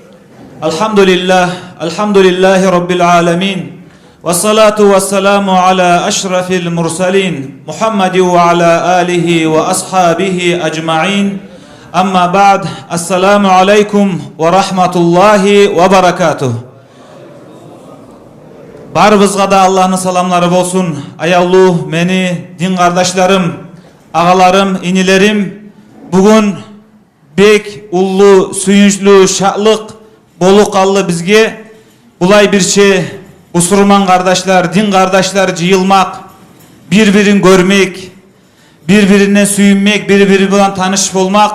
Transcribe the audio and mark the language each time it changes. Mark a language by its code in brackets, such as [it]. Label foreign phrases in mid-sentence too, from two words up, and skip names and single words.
[ar] الحمد لله رب العالمين، والصلاة والسلام على أشرف المرسلين محمد وعلى آله وأصحابه أجمعين. أما بعد، السلام عليكم ورحمة الله وبركاته. [krc] Barыбызга да Аллахтын саламлары болсун. Аялуу мени дин кардашларым, агаларым, инилерим, бүгүн бек уллуу, сүйүнчлүү, шатлык болуу калды бизге. Булай бирче бусурман кардашлар, дин кардашлар жыйылмак, бири-бирин көрмек, бири-бирине сүйүнмек, бири-бири менен тааныш болмак.